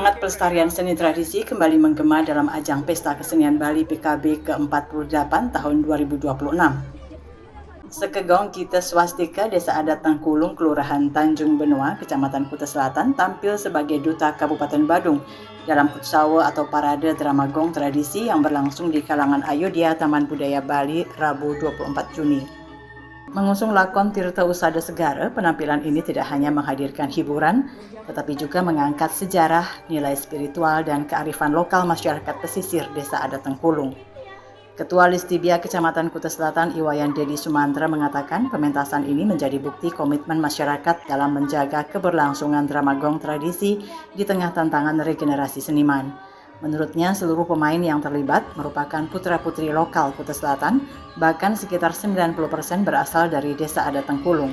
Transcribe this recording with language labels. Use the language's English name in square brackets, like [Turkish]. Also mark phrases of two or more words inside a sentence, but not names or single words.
[Indonesian] pelestarian seni tradisi kembali menggema dalam ajang Pesta Kesenian Bali PKB ke-48 tahun 2026. Sekegong Kita Swastika Desa Adat Tengkulung, Kelurahan Tanjung Benoa, Kecamatan Kuta Selatan tampil sebagai Duta Kabupaten Badung dalam Kutsawa atau Parade Drama Gong Tradisi yang berlangsung di kalangan Ayodhya Taman Budaya Bali Rabu 24 Juni. Mengusung lakon Tirta Usada Segara, penampilan ini tidak hanya menghadirkan hiburan, tetapi juga mengangkat sejarah, nilai spiritual, dan kearifan lokal masyarakat pesisir Desa Adat Tengkulung. Ketua Listibia Kecamatan Kuta Selatan Iwayan Dedi Sumantra mengatakan pementasan ini menjadi bukti komitmen masyarakat dalam menjaga keberlangsungan drama gong tradisi di tengah tantangan regenerasi seniman. Menurutnya, seluruh pemain yang terlibat merupakan putra-putri lokal Kuta Selatan, bahkan sekitar 90% berasal dari Desa Adat Tengkulung.